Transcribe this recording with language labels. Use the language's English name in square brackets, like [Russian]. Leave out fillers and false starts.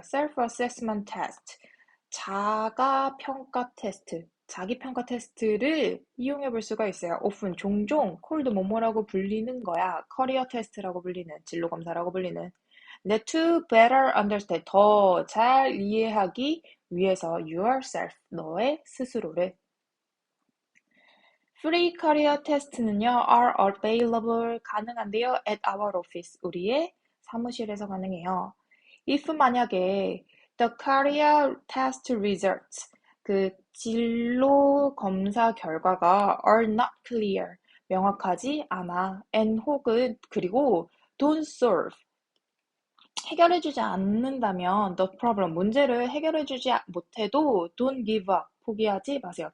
[English] self-assessment test, [Korean] 자가 평가 테스트, 자기 평가 테스트를 이용해 볼 수가 있어요. often, 종종, called 뭐뭐라고 불리는 거야. 커리어 테스트라고 불리는, 진로 검사라고 불리는. 근데 [English] to better understand, [Korean] 더 잘 이해하기 위해서 yourself, 너의 스스로를. [English] Free career test는요, are available, [Korean] 가능한데요, [English] at our office, [Korean] 우리의 사무실에서 가능해요. [English] if 만약에 the career test results, [Korean] 그 진로 검사 결과가 [English] are not clear, [Korean] 명확하지 않아, [English] and 혹은 그리고 don't solve, [Korean] 해결해주지 않는다면 [English] the problem, [Korean] 문제를 해결해주지 못해도 [English] don't give up, [Korean] 포기하지 마세요.